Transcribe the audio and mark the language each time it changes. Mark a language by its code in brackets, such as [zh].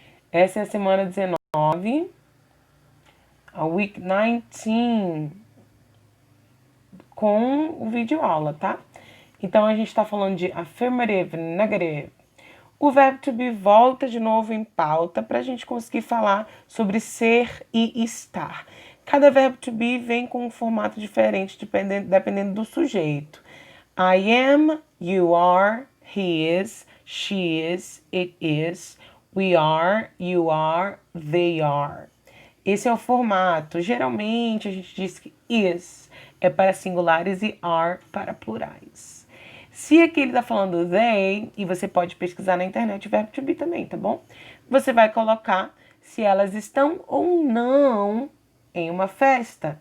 [pt] Essa é a semana 19, a Week 19, com o vídeo aula, tá? Então, a gente está falando de affirmative, negative. O verbo to be volta de novo em pauta para a gente conseguir falar sobre ser e estar. Cada verbo to be vem com um formato diferente dependendo do sujeito. [en] I am, you are, he is, she is, it is, we are, you are, they are. [pt] Esse é o formato. Geralmente a gente diz que is é para singulares e are para plurais. Se aqui ele está falando they, e você pode pesquisar na internet o verbo to be também, tá bom? Você vai colocar se elas estão ou não em uma festa.